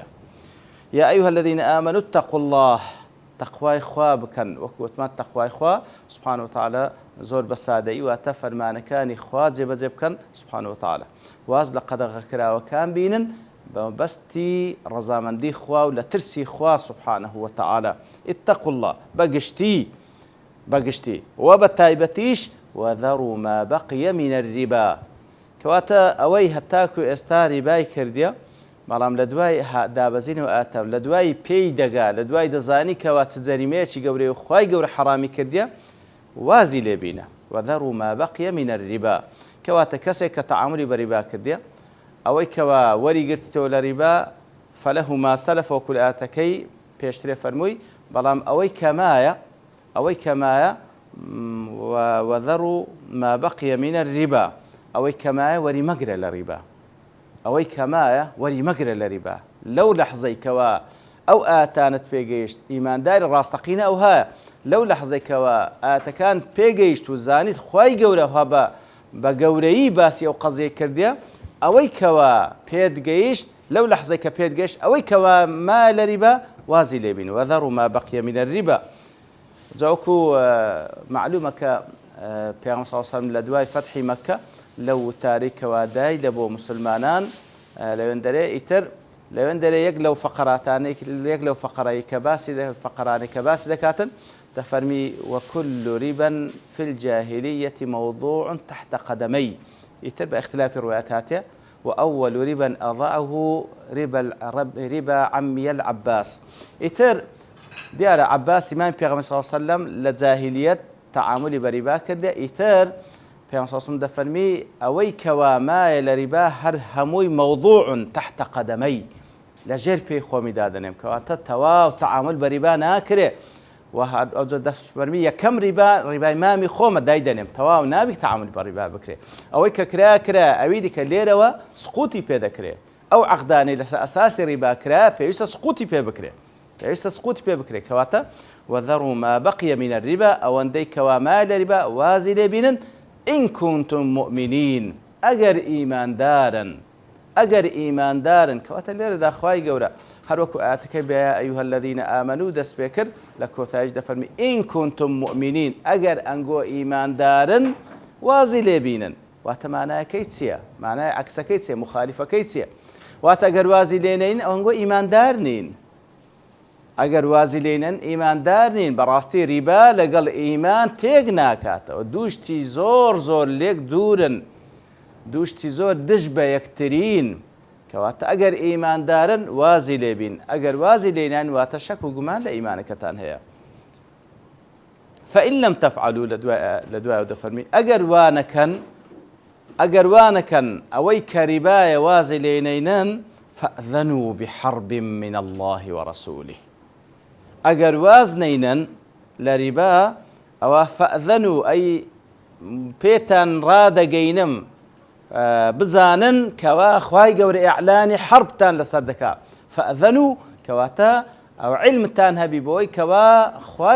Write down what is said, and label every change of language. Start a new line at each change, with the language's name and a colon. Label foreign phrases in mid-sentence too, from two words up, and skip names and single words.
Arabic: یا ئەیها الەذین ئامەنوو اتقوا الله
Central Kurdish: تەقوای خوا بکەن وەکووتمان تەقوای خوا
Arabic: سوبحانه وتعالى
Central Kurdish: زۆر بە سادەیی واتە فەرمانەکانی خوا جێبەجێ بکەن
Arabic: سوبحانه وتعالى
Central Kurdish: واز لە قەدەغەکراوەکان بینن بەمەبەستی ڕەزامەندی خوا و لە ترسی خوا
Arabic: سوبحانه وتعالى اتقوا الله
Central Kurdish: بەگشتی و بە تایبەتیش
Arabic: وذروا ما بقي من الربا
Central Kurdish: کەواتە ئەوەی هەتاکو ئێستا ریبای کردیە بەڵام لە دوای دابەزین و ئاتەم لە دوای پێی دەگا لە دوای دەزانی کەوا چ جەریمەیەکی گەورەی و خوای گەورە حەرامی کردیە وازی لێبینە
Arabic: وذروا ما بقي من الربا
Central Kurdish: کەواتە کەسێک کە تەعاملی بە ریبا کردیە ئەوەی کەوا وەریگرتیتەوە لە ریبا
Arabic: فەلەه ما سەلەف
Central Kurdish: وەکو لە ئاتەکەی پێشترێ فەرمووی بەڵام ئەوەی کەمایە
Arabic: وذروا ما بقي من الربا
Central Kurdish: ئەوەی کەمایە وەری مەگرە لە ریبا ئەوەی کەمایە وەری مەگرە لە ریبا لەو لەحزەیکەوە ئەو ئاتانت پێگەیشت ئیمانداری ڕاستەقینە ئەو هەیە لەو لەحزەیکەوە ئاتەکان پێگەیشت و زانیت خوای گەورە بە گەورەیی باسی ئەو قەزیە کردیە ئەوەی کەوا پێت گەیشت لەو لەحزەی کە پێت گەیشت ئەوەی کەوا ما لە ریبا وازی لێبین وذروا
Arabic: ما بقي من الربا
Central Kurdish: جاوکو معلومە کە پێغەمبەر
Arabic: صلی الله علیه وسلم
Central Kurdish: لە دوای فەتحی مەککە لەو تاریکەوە دای لە بۆ مسلمانان لەوێندەرێ ئیتر لەوێندەرێ یەک لەو فەقەرەی کە باسی دەکاتن دەفەرمی
Arabic: وكل ربا في الجاهلية موضوع تحت قدمي
Central Kurdish: ئیتر بە اختلافی ڕوایەت هاتێ
Arabic: وأول ربا أضاعه ربا عمي العباس
Central Kurdish: ئیتر دیارە عباس ئیمامی پێغەمبەر
Arabic: صلی الله علیه وسلم
Central Kurdish: لە جاهلیەت تەعاملی بە ریبا کردە ئیتر پێغەمبەر
Arabic: صلی الله علیه وسلم
Central Kurdish: دەفەرمی ئەوەی کەوا مایە لە ریبا هەر هەمووی
Arabic: موضوع تحت قدمي
Central Kurdish: لەژێر پێی خۆمی دادەنێم کەواتە تەواو تەعامل بە ریبا ناکرێ و ئەوجا دەفەرمی یەکەم ریبای مامی خۆمە دای دەنێم تەواو نابی تەعامل بە ریبا بکرێ ئەوەی کە کرا ئەوی دیکە لێرەوە سقوتی پێ دەکرێ ئەو عەقدانەی لەسەر ئەساسی ریبا کرا پێویستە سقوتی پێ بکرێ کەواتە
Arabic: وذروا ما بقي من الربا
Central Kurdish: ئەوەندەی کەوا ما لە ریبا وازی لێبینن
Arabic: إن كنتم مؤمنين
Central Kurdish: ئەگەر ئیماندارن کەواتە لێرەدا خوای گەورە هەروەکو ئاەتەکەی بە
Arabic: یا ئەیها الەذین ئامەنوو
Central Kurdish: دەست پێ کرد لە کۆتاییش دەفەرمی
Arabic: إن كنتم مؤمنين
Central Kurdish: ئەگەر ئەنگۆ ئیماندارن وازی لێبینن واتە مانایەکەی چییە؟ مانای عەکسەکەی چییە؟ مخالیفەکەی چییە؟ واتە ئەگەر وازی لێ نەین ئەوەنگۆ ئیماندار نین ئەگەر وازی لێنن ئیماندار نین بەڕاستی ریبا لەگەڵ ئیمان تێک ناکاتەوە دووشتی زۆر لێک دوورن دووشتی زۆر دژ بە یەکترین کەواتە ئەگەر ئیماندارن وازی لێبین ئەگەر وازی لێنان واتە شەک و گومان لە ئیمانەکەتان هەیە
Arabic: فإن لم تفعلوا
Central Kurdish: لە دوایەوە دەفەرمی ئەگەر وانەکەن ئەوەی کە ریبایە وازی لێنەینن
Arabic: فأذنوا بحرب من الله ورسوله
Central Kurdish: ئەگەر واز نەینەن لە ریبا ئەوە فأذنوا ئەی پێتان ڕادەگەینم بزانن کەوا خوای گەورە ئیعلانی حربتان لەسەر دەکا فأذنوا کەواتە ئەو علمتان هەبی بۆی کەوا خوای